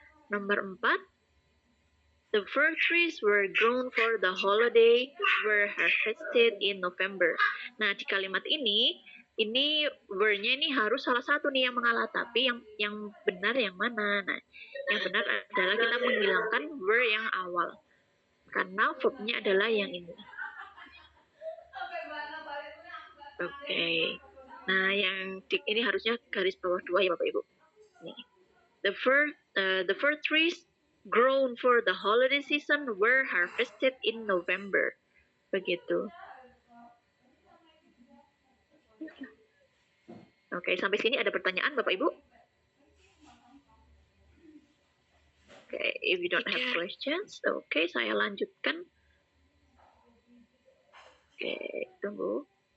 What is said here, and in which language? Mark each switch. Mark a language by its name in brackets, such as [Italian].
[Indonesian] Nomor 4, [English] the fir trees were grown for the holiday were harvested in November. [Indonesian] Nah, di kalimat ini were-nya ini harus salah satu nih yang mengalah, tapi yang benar yang mana? Nah, yang benar adalah kita menghilangkan were yang awal. Karena verb-nya adalah yang ini. Oke. Nah, yang ini harusnya garis bawah 2 ya Bapak Ibu. Nih. [English] The fir trees grown for the holiday season were harvested in November. [Indonesian] Begitu. Oke, sampai sini ada pertanyaan Bapak Ibu? [English] Oke, if you don't have questions, [Indonesian] oke, saya lanjutkan. Oke, tunggu.